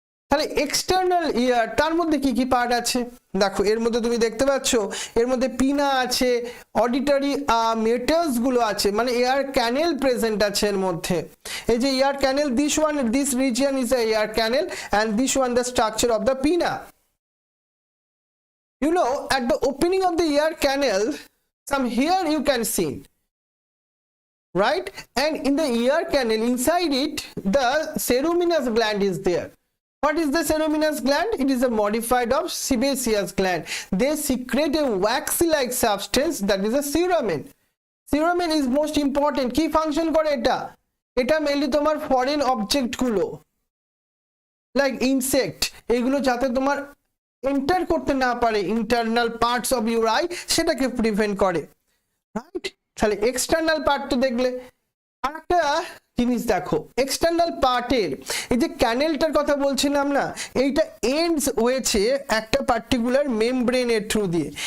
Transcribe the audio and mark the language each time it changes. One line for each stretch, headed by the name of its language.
Bangla: তাহলে এক্সটার্নাল ইয়ার, তার মধ্যে কি কি পার্ট আছে দেখো, এর মধ্যে তুমি দেখতে পাচ্ছ এর মধ্যে পিনা আছে, অডিটরি মেটালস গুলো আছে, মানে এয়ার ক্যানেল প্রেজেন্ট আছে এর মধ্যে। এই যে air cancel, this region is a air cancel
English: and this one the structure of the pinna. You know, at the opening of the ear canal, some hair you can see, right? And in the ear canal, inside it, the ceruminous gland is there. What is the ceruminous gland? It is a modified of sebaceous gland. They secrete a waxy-like substance that is a cerumen. Cerumen is most important.
Bangla: Key function করে এটা? এটা mainly তোমার foreign object গুলো, like insect, এগুলো যাতে তোমার enter করতে না পারে
English: internal parts of your eye,
Bangla: সেটাকে প্রিভেন্ট করে, রাইট? তাহলে এক্সটার্নাল পার্ট তো দেখলে। আর একটা জিনিস দেখো, এক্সটার্নাল পার্টের এই যে ক্যানেলটার কথা বলছিলাম না, এইটা এন্ডস হয়েছে একটা পার্টিকুলার মেমব্রেনের থ্রু দিয়ে।